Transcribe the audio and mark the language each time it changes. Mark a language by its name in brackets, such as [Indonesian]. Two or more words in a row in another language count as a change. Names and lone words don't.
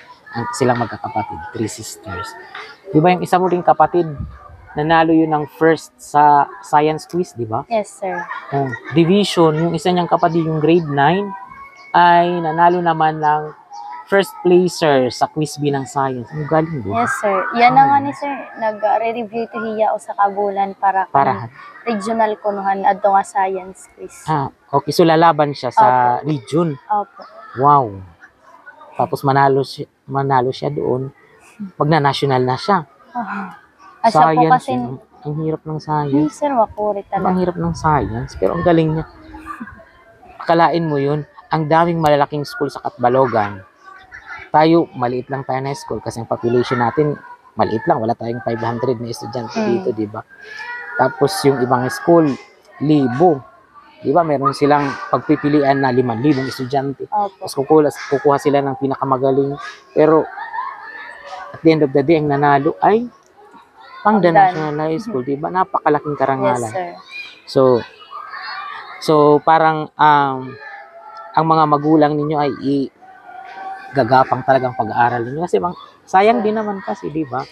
[Filipino] Silang magkakapatid, 3 sisters. Di ba yung isa mo ring kapatid, nanalo yun ng first sa science quiz, di ba? [English] Yes, sir. [Filipino] Division, yung isa niyang kapatid, yung grade 9, ay nanalo naman ng [English] first placer [Filipino] sa quiz B ng science. Ang galing doon. [English] Yes, sir. [Filipino] Yan na nga ni sir, [Waray] nag-re-review to hiya o sa kabulan para [Filipino] Para. [Waray] regional kunuhan adto nga [English] science quiz. [Filipino] Okay. So, lalaban siya sa region. Opo. Wow. Tapos, manalo siya doon. Magna-national na siya. Asya po kasi, Ang hirap ng science. sir, wakuri Ang talaga. hirap ng science. Pero ang galing niya. Akalain mo yun, ang daming malalaking school sa Katbalogan. Tayo, maliit lang tayo na school kasi ang population natin, maliit lang. Wala tayong 500 na estudyante dito, di ba? Tapos yung ibang school, 1,000. Di ba? Meron silang pagpipilian na 5,000 estudyante. Opo. Tapos kukuha sila ng pinakamagaling. [English] Pero, at the end of the day, [Filipino] ang nanalo ay pang the National High School, di ba? Napakalaking Yes, karangalan. sir. So parang ang mga magulang ninyo ay gagapang talagang pag-aaral ninyo kasi sayang din naman kasi, di ba?